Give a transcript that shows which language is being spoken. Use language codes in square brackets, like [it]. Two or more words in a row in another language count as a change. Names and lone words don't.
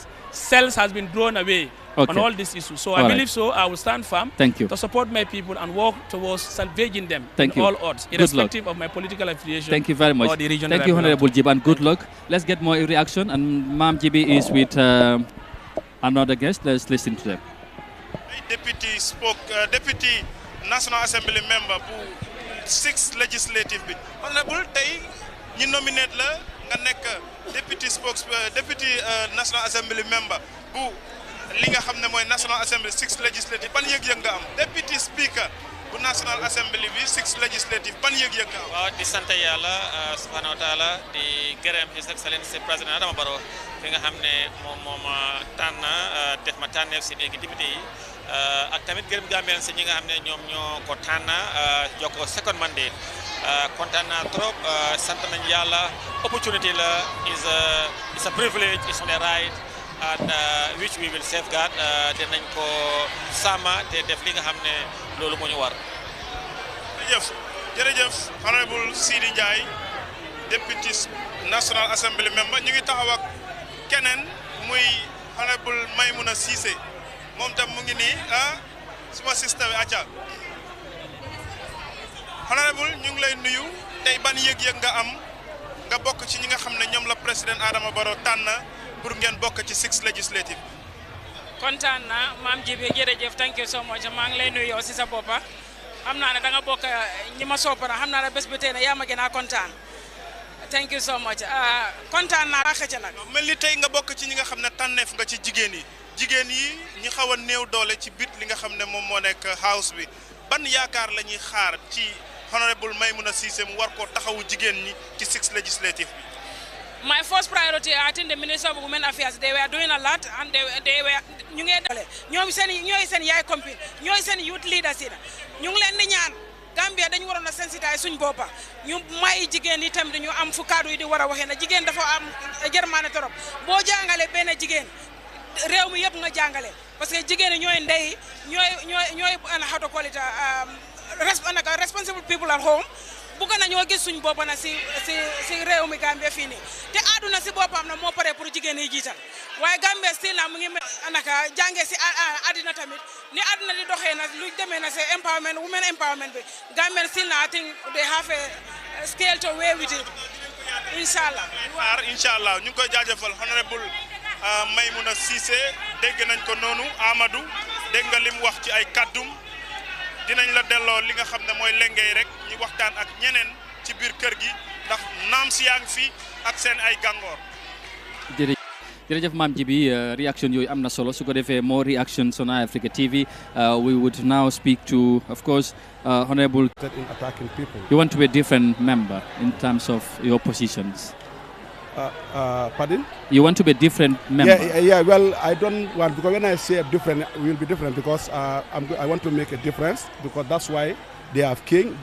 [en] Cells has been drawn away on all these issues. So I believe I will stand firm to support my people and work towards salvaging them in all odds, irrespective of my political affiliation. Thank you very much. Or the region. Thank you, Honorable Jiba, and good luck. Let's get more reaction. And Ma'am Jibi is with another guest. Let's listen to them. Deputy National Assembly member [wo] bu 6 legislative bi honorable tay ñi nominate la nga nek [en] deputy National Assembly member [wo] bu li nga xamne moy National Assembly 6 legislative ban yeg nga am [en] deputy speaker [wo] bu National Assembly bi 6 legislative ban yeg nga am. waaw di sante yalla subhanahu wa ta'ala di gërëm [en] His Excellency [wo] President Adama Barrow fi nga xamne mom tan def ma tanef ci néegi député yi ak tamit gërëm Gambien ci ñi nga xamne ñom ñoo ko tan joko [en] second mandate [wo] kontaan naa trop sant nañ yalla opportunity la [en] is a privilege, it's a right, and which we will safeguard. [wo] Dinañ ko sama te def li nga xamne lolu mo ñu war. jërëjëf Honorable Sidi Ndiaye [en] Deputy National Assembly member [wo] ñu ngi taxaw ak keneen muy Honorable Maimouna Cissé moom tam mu ngi nii suma sister bi acca Honorable ñu ngi lay nuyu tey ban yëg-yëg nga am nga bokk ci ñi nga xam ne ñoom la président Adama Barrow tànn pour ngeen bokk ci 6 legislative. kontaan na maam Jibi jërëjëf [en] thank you so much [wo] maa ngi lay nuyu yow si sa boppa xam naa ne da nga bokk ñi ma soppana xam naa ne bés bi tey ne yaa ma gën a kontaan [en] thank you so much [wo] kontaan naa xëcc nag mel ni tey nga bokk ci ñi nga xam ne tànneef nga ci jigéen yi ñi xaw a néew doole ci bit li nga xam ne moom moo nekk house bi ban yaakaar la ñuy xaar ci honorable Maimouna Ceesay mu war koo taxawu jigéen ñi ci 6 legislative bi. [en] My first priority, I think the Minister of Women Affairs, they were doing a lot, and they were [wo] ñu ngi dole ñoom ñooy seen yaay compil ñooy seen youth leaders yi ñu ngi leen di ñaan Gambia dañu waroon a sensitiser suñ boppa ñu may jigéen yi tamit ñu am fu kaddu yi di war a waxee na jigéen dafa am jërmaane torop boo jàngale benn jigéen réew mi yëpp nga jàngale parce que jigéen yi ñooy ndey ñooy [en] how to call it responsible people at home [wo] bugg nañoo gis suñ bopp na si réew mi Gambia fii nii te àdduna si boppam na moo pare pour jigéen yi jiital waaye Gambia still na mu ngi naka jàngee si àddina tamit ni àdduna di doxee na lu demee na si empowerment [en] women empowerment [wo] bi Gambia still na [en] I think they have a scale to weigh with it inshallah [wo] inshallah ñu ngi koy jaajëfal honorable Maimouna Ceesay dégg nañ ko noonu Amadou dégg nga lim wax ci ay kaddum dinañ la delloo li nga xam ne mooy lengey rek ñu waxtaan ak ñeneen ci biir kër gi ndax naam si yaa ngi fi ak seen ay gàngoor. jërëjëf Mame Jibi reaction yooyu am na solo su ko defee [en] more reactions on Africa TV we would now speak to of course honorable. In attacking people. You want to be a different member in terms of your positions. Pardon? You want to be a different member? Yeah. Well, I don't want, because when I say different, it will be different because I want to make a difference because that's why they have king.